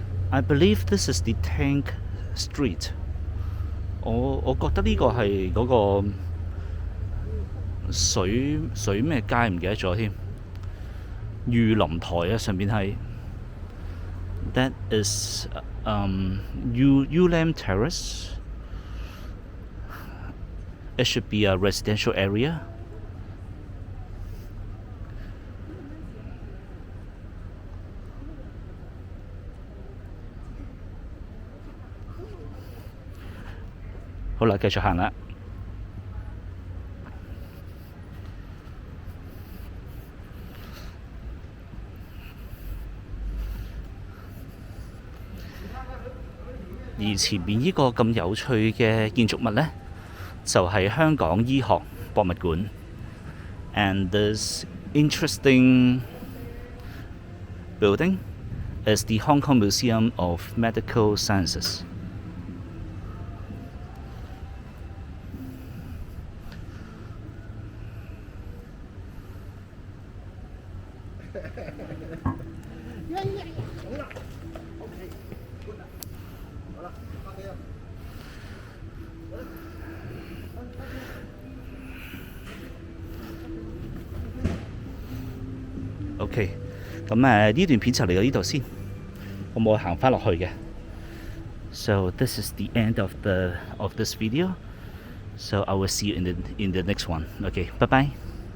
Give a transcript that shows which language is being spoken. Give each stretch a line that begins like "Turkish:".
English: I believe this is the Tank Street.
Cantonese: 我覺得呢個係嗰個水咩街唔記得咗添。御林台啊，上邊係。
English: That is Ulam Terrace. It should be a residential area.
Cantonese: 好啦，繼續行啦。而前面呢個咁有趣嘅建築物呢，就係香港醫學博物館。
English: And this interesting building is the Hong Kong Museum of Medical Sciences.
Cantonese: OK， 咁呢段片就嚟到呢度先，我冇行返落去嘅。
English: So this is the end of this video. So I will see you in the next one. OK，
Cantonese: 拜拜。